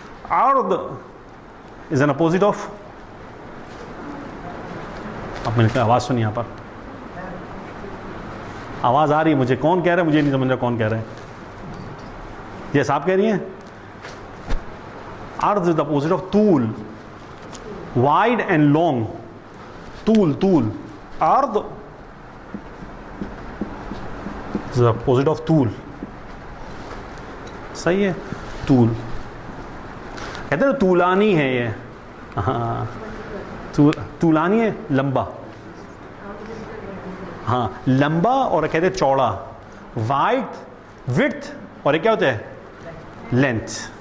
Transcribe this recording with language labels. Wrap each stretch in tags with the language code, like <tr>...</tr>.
<ur>عرض</ur> <en>is an opposite of,</en> <ur>اب میں نے آواز سنی یہاں پر, آواز آ رہی ہے مجھے, کون کہہ رہا ہے مجھے نہیں سمجھ رہا کون کہہ رہے ہیں. یس آپ کہہ رہی ہیں.</ur> <en>عرض is the opposite of طول, wide and long.</en> <ur>طول, طول.</ur> <en>عرض is the opposite of طول.</en> <ur>صحیح ہے, طول کہتے ہیں طولانی ہے یہ. ہاں, طولانی ہے, لمبا. ہاں, لمبا, اور کہتے ہیں چوڑا. وائڈ, width, اور یہ کیا ہوتا ہے, لینتھ.</ur>